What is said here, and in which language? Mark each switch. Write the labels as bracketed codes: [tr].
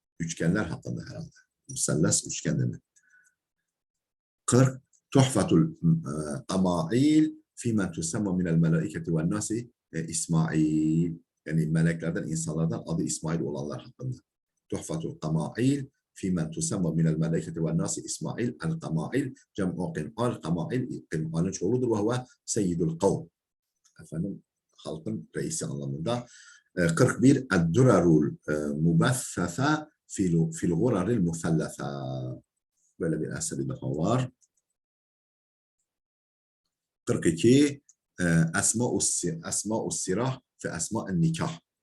[tr] Üçgenler hakkında herhalde. Müselles üçgen demek. 40 Tuhfatul Ama'il fi men tusemma minel melaiketi vel nasi İsmail. Yani meleklerden, insanlardan adı İsmail olanlar hakkında. Tuhfatul Ama'il [ar] في من تسمى من الملائكة والناس إسماعيل القماعيل جمع قمعال قماعيل [tr] قمعالın çoğuludur [ar] ve huve seyyidul kavm. [tr] Efendim halkın reisi anlamında. 41 Eddurarul Mubeffefe fil Guraril Mufellefe. Böyle bir eseri daha var. 42 Esma'us Sirah fi Esma'en Nikah.